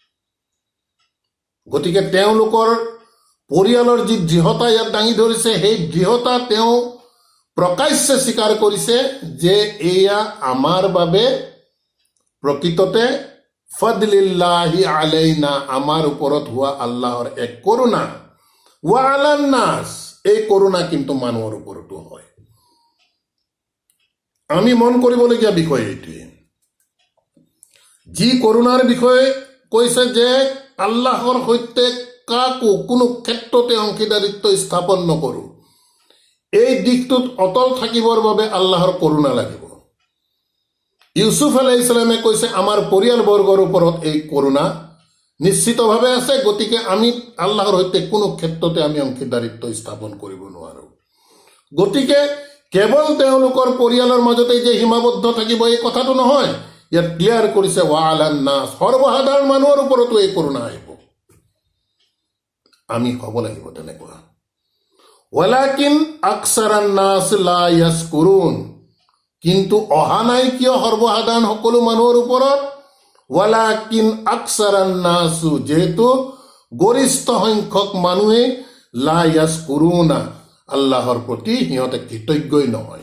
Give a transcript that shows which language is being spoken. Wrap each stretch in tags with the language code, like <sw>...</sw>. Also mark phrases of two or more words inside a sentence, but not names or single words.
<as>গতিকে তেওঁলোকৰ পৰিয়ালৰ যি দৃঢ়তা ইয়াত দাঙি ধৰিছে, সেই দৃঢ়তা তেওঁ প্ৰকাশ্যে স্বীকাৰ কৰিছে যে এয়া আমাৰ বাবে প্ৰকৃততে</as> <ar>فضل الله علينا,</ar> <as>আমাৰ ওপৰত হোৱা আল্লাহৰ এক কৰোণা।</as> <ar>وعلى الناس,</ar> <as>এই কৰোণা কিন্তু মানুহৰ ওপৰতো হয়। আমি মন কৰিবলগীয়া বিষয় এইটোৱে। যি কৰোণাৰ বিষয়ে কৈছে যে আল্লাহৰ সৈতে কাকো কোনো ক্ষেত্ৰতে অংশীদাৰিত্ব স্থাপন নকৰোঁ, এই দিশটোত অটল থাকিবৰ বাবে আল্লাহৰ কৰোণা লাগিব। ইউচুফ</as> <ar>عليه السلام</ar> <as>কৈছে আমাৰ পৰিয়ালবৰ্গৰ ওপৰত এই কৰোণা নিশ্চিতভাৱে আছে, গতিকে আমি আল্লাহৰ সৈতে কোনো ক্ষেত্ৰতে আমি অংশীদাৰিত্ব স্থাপন কৰিব নোৱাৰোঁ। গতিকে কেৱল তেওঁলোকৰ পৰিয়ালৰ মাজতে যে সীমাবদ্ধ থাকিব এই কথাটো নহয়, ইয়াত ক্লিয়াৰ কৰিছে</as> <ar>وعلى الناس,</ar> <as>সৰ্বসাধাৰণ মানুহৰ ওপৰতো এই কৰোণা আহিব। আমি হ'ব লাগিব তেনেকুৱা।</as> <ar>ولكن أكثر الناس لا يشكرون,</ar> <as>কিন্তু অহা নাই কিয় সৰ্বসাধাৰণ সকলো মানুহৰ ওপৰত?</as> <ar>ولكن أكثر الناس,</ar> <as>যেহেতু গৰিষ্ঠ সংখ্যক মানুহে</as> <ar>لا يشكرون,</ar> <as>আল্লাহৰ প্ৰতি সিহঁতে কৃতজ্ঞই নহয়।</as>